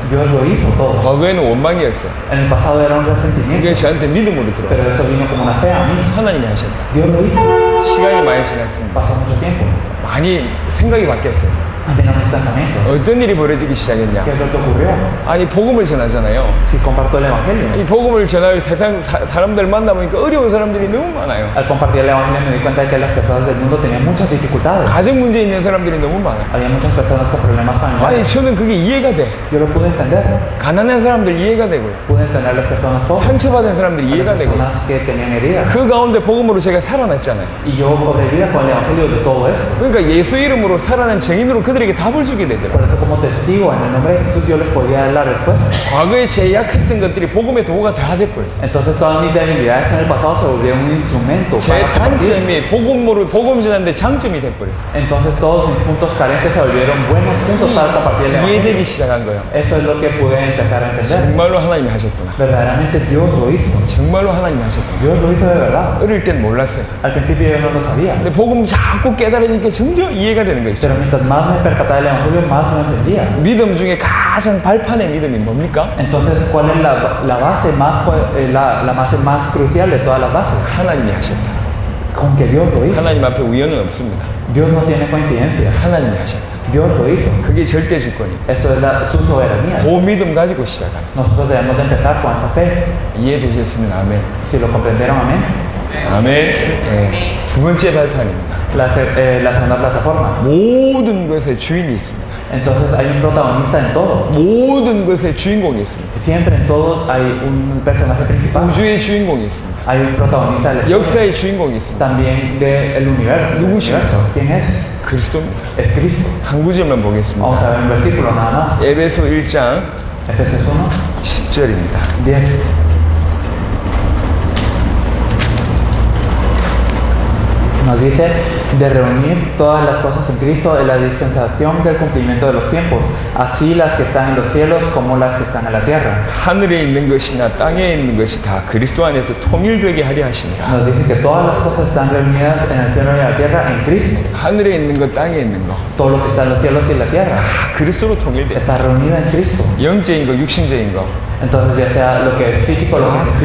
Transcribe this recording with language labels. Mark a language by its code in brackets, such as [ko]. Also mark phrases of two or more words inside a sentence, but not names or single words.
[es] Dios lo hizo todo. [ko] 과거에는 원망이었어. [es] En el pasado era un resentimiento, [ko] 그게 저한테 믿음으로 [es] pero [ko] 들어왔어. [es] esto vino como una fe a mí. [ko] 하나님이 하셨다. [es] Dios lo hizo. [ko] 시간이 많이 지났습니다. [es] Pasó mucho tiempo. [ko] 많이 생각이 바뀌었어요. [es] Cambiaron mis pensamientos. [ko] 어떤 일이 벌어지기 시작했냐? [es] ¿Qué es lo que ocurrió? [ko] 아니 복음을 전하잖아요. [es] Si comparto el Evangelio. [ko] 이 복음을 전할 세상 사람들 만나보니까 어려운 사람들이 너무 많아요. [es] Al compartir el Evangelio me di cuenta de que las personas del mundo tenían muchas dificultades. [ko] 가정 문제 있는 사람들이 너무 많아요. [es] Había muchas personas con problemas [ko] 아니 [es] familiares. [ko] 저는 그게 이해가 돼. [es] Yo lo pude entender. [ko] 가난한 사람들 이해가 되고요. [es] Pude entender a las personas pobres, [ko] 상처받은 사람들 [es] a las [ko] 이해가 되고요. [es] personas que tenían heridas. [ko] 그 가운데 복음으로 제가 살아났잖아요. [es] Y yo cobré vida con el Evangelio de todo esto. [ko] 그러니까 예수 이름으로 살아난 증인으로 그들에게 답을 주게 되더라고요. [es] Por eso como testigo en el nombre de Jesús yo les podía dar la respuesta. [ko] 과거에 제약했던 것들이 복음의 도구가 다 돼버렸어요. [es] Entonces todas mis debilidades en el pasado se volvieron un instrumento [ko] 제 [es] para compartir. [ko] 단점이 복음 전하는데 장점이 돼버렸어요. [es] Entonces todos mis puntos carentes se volvieron buenos puntos para compartir el Evangelio. [ko] 이해되기 시작한 거예요. [es] Eso es lo que pude empezar a entender. [ko] 정말로 하나님이 하셨구나. [es] Verdaderamente Dios lo hizo. [ko] 정말로 하나님이 하셨구나. [es] Dios lo hizo de verdad. [ko] 어릴 땐 몰랐어요. [es] Al principio yo no lo sabía. [ko] 근데 복음 자꾸 깨달으니까 점점 이해가 되는 거죠. [es] Pero mientras más me percataba del Evangelio, más lo entendía. [ko] 믿음 중에 가장 발판의 믿음이 뭡니까? [es] Entonces, ¿cuál es la base más, la base más crucial de todas las bases? [ko] 하나님이 하셨다. [es] Con que Dios lo hizo. [ko] 하나님 앞에 우연은 없습니다. [es] Dios no tiene coincidencias. [ko] 하나님이 하셨다. [es] Dios lo hizo. [ko] 그게 절대 주권이에요. [es] Esto es su soberanía. [ko] 그 믿음 가지고 시작합니다. [es] Nosotros debemos de empezar con esa fe. [ko] 이해되셨으면 아멘. [es] Si lo comprendieron, amén. [ko] 아멘. 네. 두 번째 발판입니다. [es] La segunda plataforma. [ko] 모든 것의 주인이 있습니다. [es] Entonces hay un protagonista en todo. [ko] 모든 것의 주인공이 있습니다. [es] Siempre en todo hay un personaje principal. [ko] 우주의 주인공이 있습니다. [es] Hay un protagonista del [ko] 역사의 주인공이 있습니다. [es] también del universo. [ko] 누구십니까? [es] ¿Quién es? [ko] 그리스도입니다. [es] Es Cristo. [ko] 한 구절만 보겠습니다. [es] Vamos a ver un versículo nada más. [ko] 에베소 1장 [es] Efesios 1, [ko] 10절입니다. [es] 10. Nos dice de reunir todas las cosas en Cristo en la dispensación del cumplimiento de los tiempos, así las que están en los cielos como las que están en la tierra. [ko] 하늘에 있는 것이나 땅에 있는 것이 다 그리스도 안에서 통일되게 하려 하십니다. [es] Nos dice que todas las cosas están reunidas en el cielo y en la tierra en Cristo. [ko] 하늘에 있는 것, 땅에 있는 것, [es] Todo lo que está en los cielos y en la tierra [ko] 다 그리스도로 통일돼. [es] está reunido en Cristo. [ko] 영적인 거, 육신적인 거, [es] Entonces ya sea lo que es físico, lo que es